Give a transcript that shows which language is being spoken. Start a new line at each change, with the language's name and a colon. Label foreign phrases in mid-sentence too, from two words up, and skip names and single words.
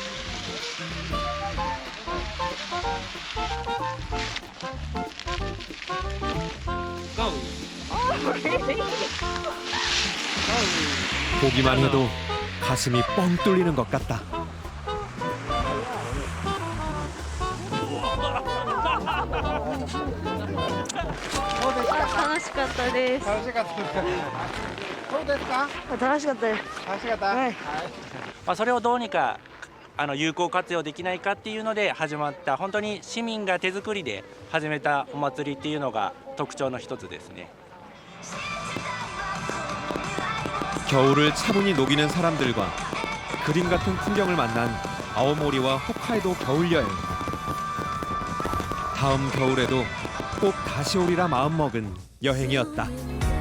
Korean: 보기만 해도 가슴이 뻥 뚫리는 것 같다. 네.
Japanese: それをどうにか有効活用できないかっていうので始まった本当に市民が手作りで始めたお祭りっていうのが特徴の一つですね。
Korean: 겨울을 차분히 녹이는 사람들과 그림 같은 풍경을 만난 아오모리와 홋카이도 겨울 여행. 다음 겨울에도 꼭 다시 오리라 마음먹은 여행이었다.